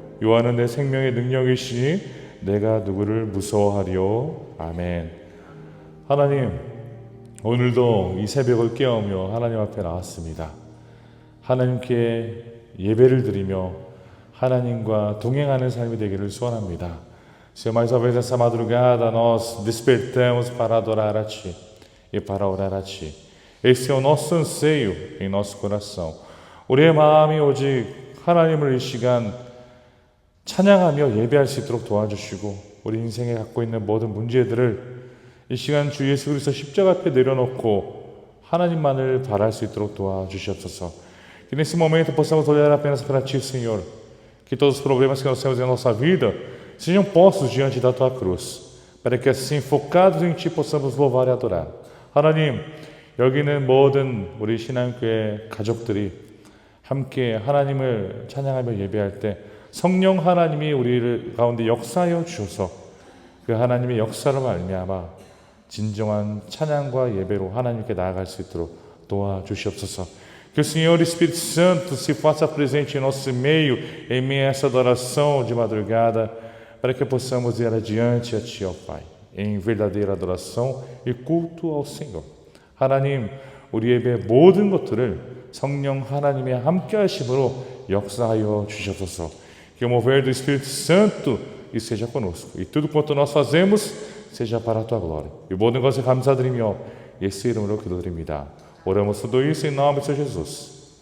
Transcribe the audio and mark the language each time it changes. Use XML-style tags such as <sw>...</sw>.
<ko>여호와는 내 생명의 능력이시니 내가 누구를 무서워하리요. 아멘. 하나님, 오늘도 이 새벽을 깨우며 하나님 앞에 나왔습니다. 하나님께 예배를 드리며 하나님과 동행하는 삶이 되기를 소원합니다.</ko> <pt>Senhor, mais uma vez essa madrugada nós despertamos para adorar a Ti e para orar a Ti. Esse é o nosso anseio em nosso coração.</pt> <ko>우리의 마음이 오직 하나님을 이 시간 찬양하며 예배할 수 있도록 도와주시고, 우리 인생에 갖고 있는 모든 문제들을 이 시간 주 예수 그리스도 십자가 앞에 내려놓고 하나님만을 바랄 수 있도록 도와주시옵소서.</ko> <pt>Que nesse momento possamos olhar apenas para Ti, Senhor. Que todos os problemas que nós temos em nossa vida sejam postos diante da Tua cruz, para que assim, focados em Ti, possamos louvar e adorar.</pt> <ko>하나님, 여기는 모든 우리 신앙교회 가족들이 함께 하나님을 찬양하며 예배할 때 성령 하나님이 우리를 가운데 역사하여 주셔서 그 하나님의 역사로 말미암아 진정한 찬양과 예배로 하나님께 나아갈 수 있도록 도와주시옵소서.</ko> <pt>Que o Senhor Espírito Santo se faça presente em nosso meio, em meio a essa adoração de madrugada, para que possamos ir adiante a Ti, ó Pai, em verdadeira adoração e culto ao Senhor.</pt> <ko>하나님, 우리 예배의 모든 것들을 성령 하나님의 함께 하심으로 역사하여 주시옵소서.</ko> <pt>Que o mover do Espírito Santo esteja conosco. E tudo quanto nós fazemos seja para a Tua glória. E</pt> <ko>모든 것을 감사드리며 예수 이름으로 기도드립니다.</ko> <pt>Oramos tudo isso em nome de Senhor Jesus.</pt>